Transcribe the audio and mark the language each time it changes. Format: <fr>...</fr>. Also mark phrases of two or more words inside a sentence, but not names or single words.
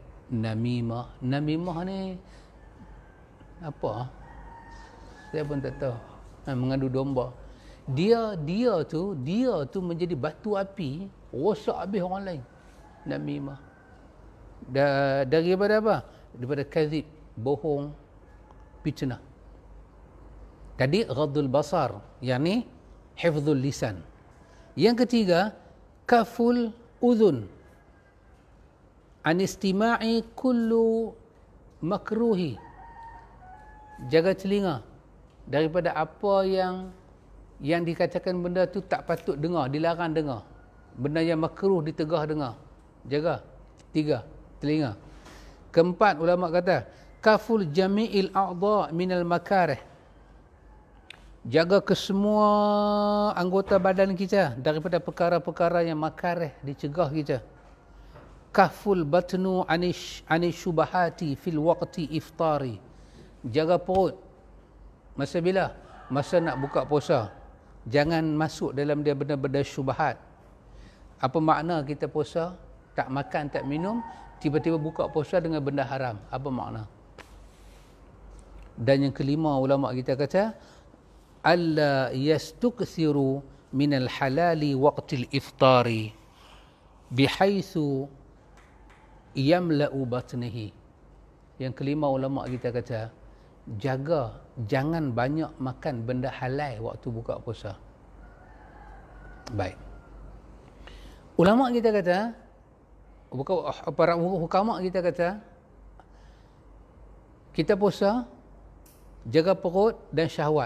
<ms>Namimah. Namimah ni apa? Saya pun tak tahu. Mengadu domba. Dia tu menjadi batu api, rosak habis orang lain. Namimah. Daripada apa? Daripada kadzib, bohong, fitnah. Tadi</ms> <ar>غض البصر,</ar> <ms>yakni</ms> <ar>حفظ اللسان.</ar> <ms>Yang ketiga,</ms> <ar>كف الأذن عن استماع كل مكروه.</ar> <ms>Jaga telinga daripada apa yang yang dikatakan benda tu tak patut dengar, dilarang dengar. Benda yang makruh ditegah dengar. Jaga. 3, telinga. Keempat, ulama kata</ms> <ar>كف جميع الأعضاء من المكاره.</ar> <ms>Jaga kesemua anggota badan kita daripada perkara-perkara yang makarih, dicegah kita.</ms> <ar>كف البطن عن الشبهات في وقت الإفطار.</ar> <ms>Jaga perut. Masa bila? Masa nak buka puasa. Jangan masuk dalam dia benda-benda syubhat. Apa makna kita puasa, tak makan, tak minum, tiba-tiba buka puasa dengan benda haram? Apa makna? Dan yang kelima, ulama kita kata</ms> <ar>ألا يستكثر من الحلال وقت الإفطار بحيث يملأ بطنه.</ar> <ms>Yang kelima, ulama kita kata jaga, jangan banyak makan benda halal waktu buka puasa. Baik. Ulama kita kata, para hukama kita kata, kita puasa, jaga perut dan syahwat.</ms>